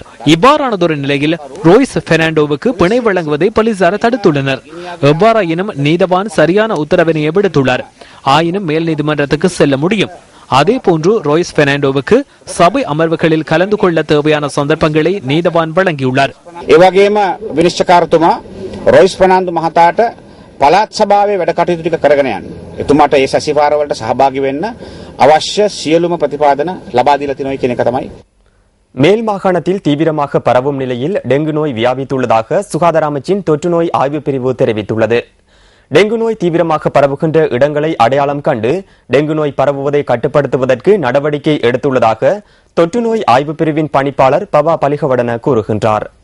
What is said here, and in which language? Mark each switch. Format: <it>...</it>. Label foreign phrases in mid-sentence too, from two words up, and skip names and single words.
<ta>இவ்வாறானதொரு நிலையில் ரோய்ஸ் பெர்னாண்டோவுக்கு பிணை வழங்குவதை போலீசார் தடுத்துள்ளனர். எவ்வாறாயினும் நீதவான் சரியான உத்தரவினை விடுத்துள்ளார். ஆயினும் மேல் நீதிமன்றத்துக்கு செல்ல முடியும். அதே போன்று ரோய்ஸ் பெர்னாண்டோவுக்கு சபை அமர்வுகளில் கலந்து கொள்ள தேவையான சந்தர்ப்பங்களை நீதவான் வழங்கியுள்ளார்.</ta> <si>එවගේම විනිශ්චයකාරතුමා රොයිස් ෆර්නාන්ඩෝ මහතාට පළාත් සභාවේ වැඩ කටයුතු ටික කරගෙන යන්න. එතුමාට ඒ සැසිවාරවලට සහභාගී වෙන්න අවශ්‍ය සියලුම ප්‍රතිපාදන ලබා දීලා තියෙනවා කියන එක තමයි.</si> <ta>மேல் மாகாணத்தில் தீவிரமாக பரவும் நிலையில் டெங்கு நோய் வியாபித்துள்ளதாக சுகாதார அமைச்சின் தொற்று நோய் ஆய்வு பிரிவு தெரிவித்துள்ளது. டெங்கு நோய் தீவிரமாக பரவுகின்ற இடங்களை அடையாளம் கண்டு டெங்கு நோய் பரவுவதை கட்டுப்படுத்துவதற்கு நடவடிக்கை எடுத்துள்ளதாக தொற்று நோய் ஆய்வு பிரிவின் பணிப்பாளர் பவா பலிகவடன கூறுகின்றார்.</ta>